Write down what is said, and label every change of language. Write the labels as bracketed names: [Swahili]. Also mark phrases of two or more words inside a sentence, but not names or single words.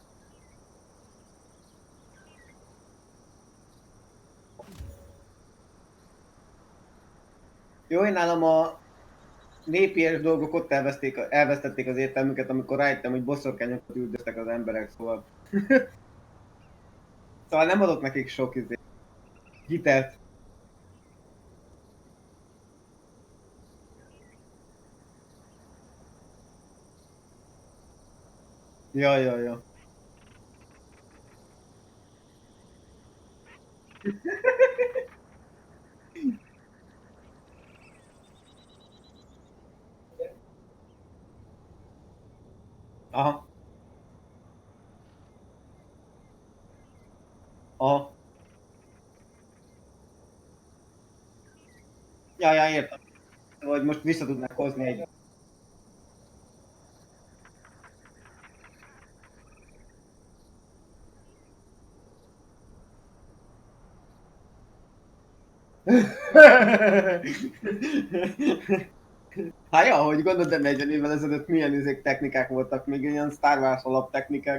[Hungarian] Jó, én nálam a népies dolgok ott elvesztették az értelmüket, amikor rájöttem, hogy boszorkányokat üldöztek az emberek, szóval... szóval nem adott nekik sok hitelt. Ja, ja, ja. Aha, aha. Ja, ja, értem. Hogy most vissza tudnák hozni egy... Hát ja, hogy gondolod, de 40 évvel ezelőtt milyen technikák voltak, még ilyen Star Wars alaptechnikák.